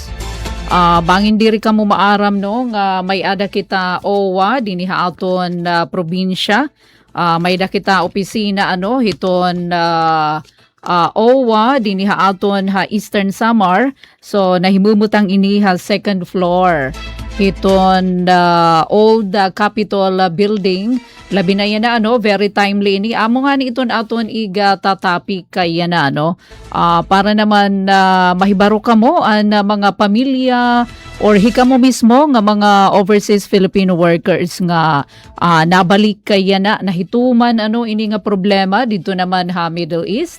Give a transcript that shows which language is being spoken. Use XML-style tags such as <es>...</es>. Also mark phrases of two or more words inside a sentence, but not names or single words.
<war>Bangin diri ka mo maaram no nga may ada kita OWA dinhi ha aton probinsya. May da kita opisina hiton OWA dinhi ha aton ha Eastern Samar. So nahimumutang ini ha</war> <en>second floor</en> <war>hiton old Capitol building. Labi na yan na</war> <en>very timely</en> <war>ni amo nga ni iton aton iga tatapik kay yan na para naman mahibaro ka mo ang mga pamilya or hika mo mismo nga mga</war> <en>overseas Filipino workers</en> <war>nga nabalik kay yan na nahituman ini nga problema dito naman ha Middle East.</war>